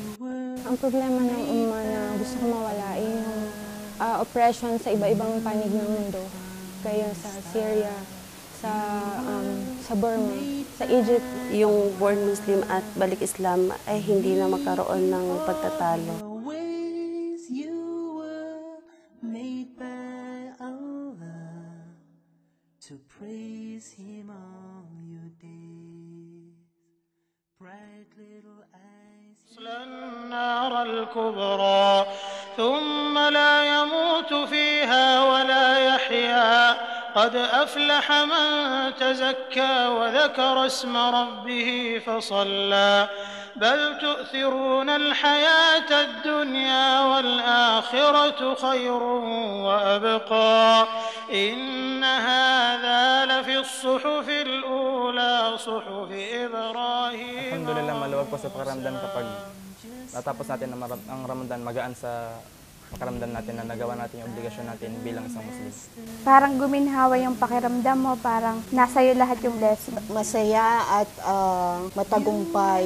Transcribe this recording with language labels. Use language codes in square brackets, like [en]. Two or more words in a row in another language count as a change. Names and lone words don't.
[tl] Ang problema ng umma na gusto ko mawala ay yung oppression sa iba-ibang panig ng mundo. Kaya sa Syria, sa Burma, sa Egypt. Yung [en] born Muslim [tl] at balik Islam ay hindi na magkaroon ng pagtatalo. [en] To praise Him all your days, bright little eyes. [ar] النار الكبرى ثم لا يموت فيها ولا يحيا قد أفلح من تزكى وذكر اسم ربه فصلى بل تؤثرون الحياة الدنيا والآخرة خير وأبقى إن هذا لفي الصحف الأولى صحف إبراهيم. [tl] Alhamdulillah, maluwag po sa pakiramdam kapag natapos natin ang Ramadan, magaan sa pakiramdam natin na nagawa natin yung obligasyon natin bilang isang Muslim. Parang guminhawa yung pakiramdam mo, parang nasa iyo lahat yung blessing. Masaya at matagumpay.